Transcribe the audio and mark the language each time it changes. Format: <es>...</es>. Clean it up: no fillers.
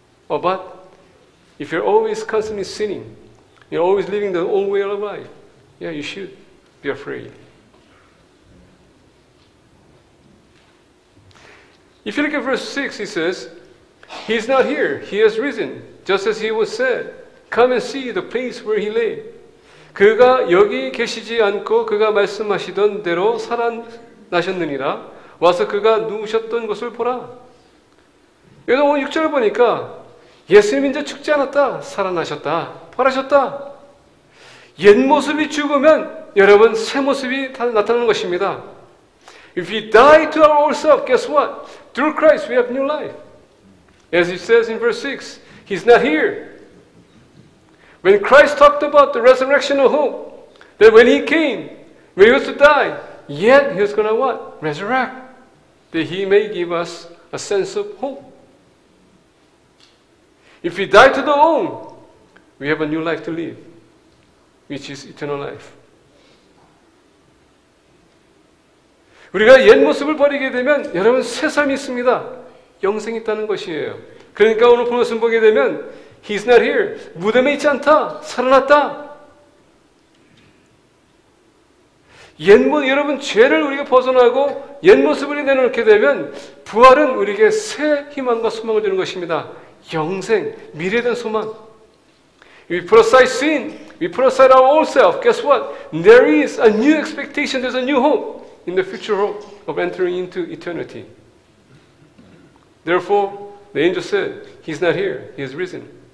<en>Oh, but if you're always constantly sinning, you're always living the old way of life, yeah, you should be afraid. If you look at verse 6, he says, He is not here, He has risen, just as He was said. Come and see the place where He lay.</en> <ko>그가 여기 계시지 않고 그가 말씀하시던 대로 살아나셨느니라. 와서 그가 누우셨던 것을 보라. 여기 오늘 6절을 보니까 예수님 이제 죽지 않았다. 살아나셨다. 부활하셨다. 옛 모습이 죽으면 여러분 새 모습이 나타나는 것입니다.</ko> <en>If we die to our old self, guess what? Through Christ we have new life. As it says in verse 6, He's not here. When Christ talked about the resurrection of hope, that when He came, when He was to die, yet He was going to what? Resurrect. That He may give us a sense of hope. If we die to the old, we have a new life to live, which is eternal life.</en> <ko>우리가 옛 모습을 버리게 되면 여러분 새 삶이 있습니다. 영생이 있다는 것이에요. 그러니까 오늘 본문 말씀 보게 되면 He's not here. 무덤에 있지 않다. 살아났다. 여러분 죄를 우리가 벗어나고 옛 모습을 내놓게 되면 부활은 우리에게 새 희망과 소망을 주는 것입니다. 영생, 미래에 대한 소망. We put aside sin.</ko> <en>We put aside our old self. Guess what? There is a new expectation. There's a new hope in the future hope of entering into eternity. Therefore, the angel said, He's not here. He has risen.</en>